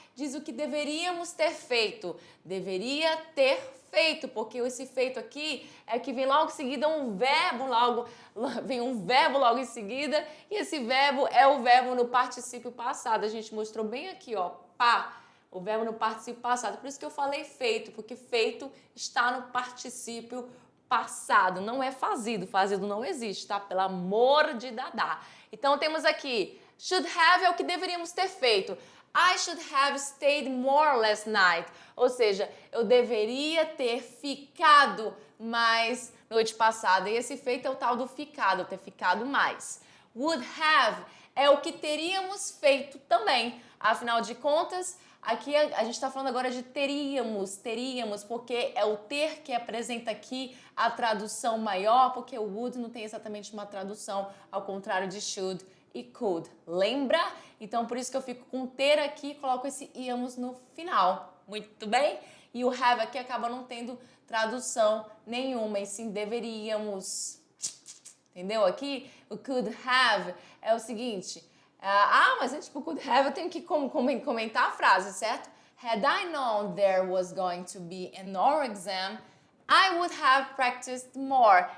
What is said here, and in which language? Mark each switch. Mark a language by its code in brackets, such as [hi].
[pt] diz o que deveríamos ter feito. Deveria ter feito, porque esse feito aqui é que vem logo em seguida vem um verbo logo em seguida, e esse verbo é o verbo no particípio passado. A gente mostrou bem aqui, ó, o verbo no particípio passado. Por isso que eu falei feito, porque feito está no particípio passado, não é fazido. Fazido não existe, tá? Pelo amor de Dadá. Então temos aqui, should have é o que deveríamos ter feito. [en] I should have stayed more last night. [pt] Ou seja, eu deveria ter ficado mais noite passada. E esse feito é o tal do ficado, ter ficado mais. Would have é o que teríamos feito também. Afinal de contas, aqui a gente está falando agora de teríamos, porque é o ter que apresenta aqui a tradução maior, porque o would não tem exatamente uma tradução, ao contrário de should e could. Lembra? Então, por isso que eu fico com ter aqui e coloco esse íamos no final. Muito bem? E o have aqui acaba não tendo tradução nenhuma, e sim deveríamos. Entendeu? Aqui, o could have é o seguinte. Mas antes do could have eu tenho que comentar a frase, certo? [en] Had I known there was going to be an oral exam, I would have practiced more.